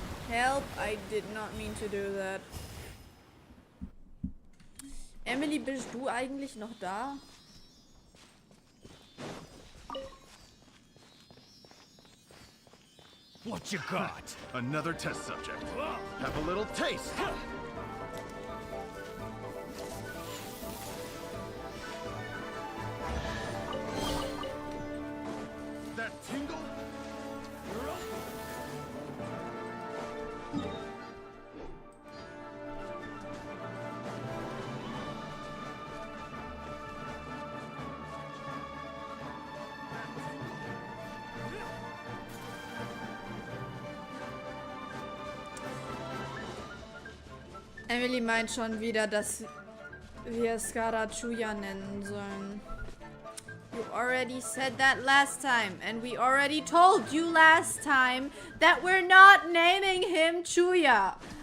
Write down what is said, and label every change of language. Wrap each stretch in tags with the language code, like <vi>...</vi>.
<en>Help, I did not mean to do that.</en> <de>Emily, bist du eigentlich noch da?</de> <en>What you got? Another test subject. Have a little taste. That tingle?</en> <de>Emily meint schon wieder, dass wir Skara Chuya nennen sollen.</de> <en>You already said that last time, and we already told you last time that we're not naming him Chuya.</en>